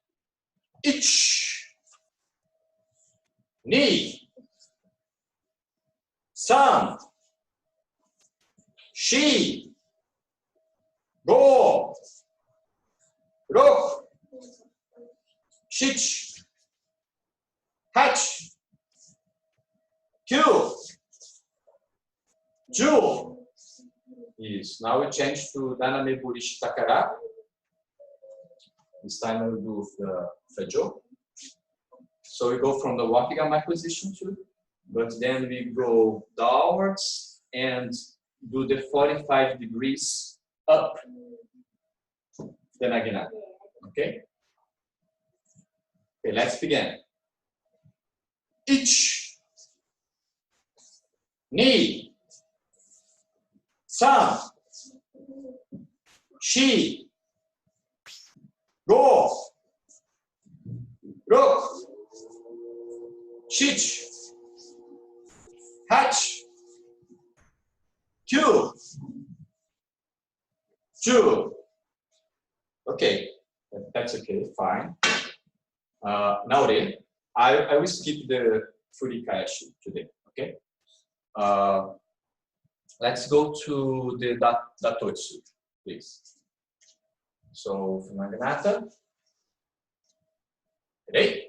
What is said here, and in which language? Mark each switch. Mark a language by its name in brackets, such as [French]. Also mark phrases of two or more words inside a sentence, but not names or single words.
[Japanese] 1, 2, 三、四、五、六、七、八、九、十. [Portuguese] Isso. [English] Now we change to Daname Burishi Takara. This time we'll do the Fajo. So we go from the Wakigamai position too, but then we go downwards and do the 45 degrees up the Naginata. Okay? Okay, let's begin. [Japanese] Ich, 二、三、四、五、六、七、八、九、十. [English] Okay, that's okay, fine. Now then, I will skip the Furikayashi today, okay? Let's go to the Datotsu, please. So, Naginata. Ready?